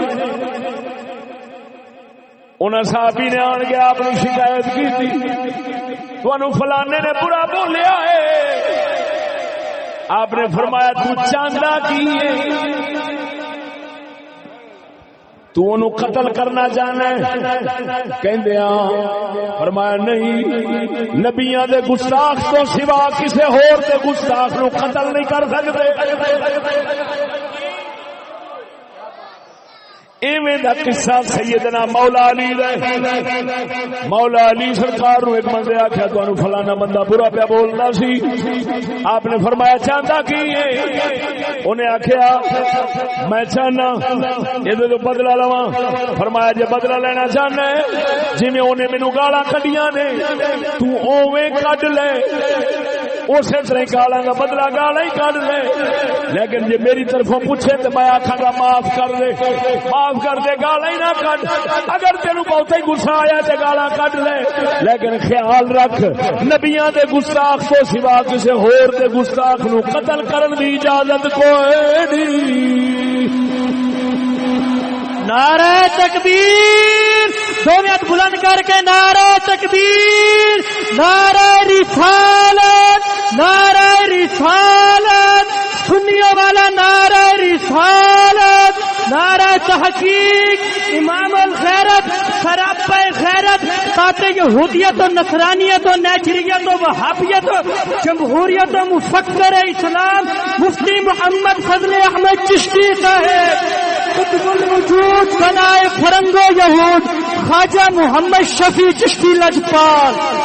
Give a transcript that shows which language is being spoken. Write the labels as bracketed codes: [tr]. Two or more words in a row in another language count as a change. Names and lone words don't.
[pa] انہاں صحابی نے آن کے [ur] آپ نے شکایت کی تھی، [pa] تانوں فلانے نے برا بولیا ہے. آپ نے فرمایا تو چاہندا کی ہے؟ تو انہوں قتل کرنا چاہنا ہے؟ کہندے ہاں. فرمایا نہیں، نبیاں دے گستاخ تو سوا کسے ہور دے گستاخ نو قتل نہیں کر سکتے. ایویں دا قصہ سیدنا مولا علی دا. مولا علی سرکار نو ایک بندے آکھیا تانوں فلانا بندہ برا پیا بولدا سی. آپ نے فرمایا چاہندا کی ہے؟ انہیں آکھیا میں چاہنا یہ تو بدلہ لواں. فرمایا جے بدلہ لینا چاہنا ہے جویں انہیں مینوں گالاں کڈیاں نے تو اوویں کڈ لے، اسی طرح گالاں دا بدلہ گالاں ہی کڈ لے. لیکن جے میری طرفوں پوچھے تو میں آکھاں گا معاف کر دے، معاف کر دے، گالاں ہی نہ کڈ. اگر تینوں بہت ہی غصہ آیا تے گالاں کڈ لے، لیکن خیال رکھ نبیاں دے گستاخ تو سوا کسے ہور دے گستاخ نو قتل کرن دی اجازت کوئی نہیں. [ur] نعرہ تکبیر، دونوں ہاتھ بلند کر کے نعرہ تکبیر، نعرہ رسالت، نعرہ رسالت، سنیوں والا نعرہ رسالت، نعرہ تحقیق، امام الغیرت، سراپا غیرت، قاطع یہودیت و نصرانیت و نیچریت و وہابیت و جمہوریت و مفکر اسلام مفتی محمد فضل احمد چشتی صاحب، قطب الوجود بنائے فرنگ و یہود خواجہ محمد شفیع چشتی لجپال.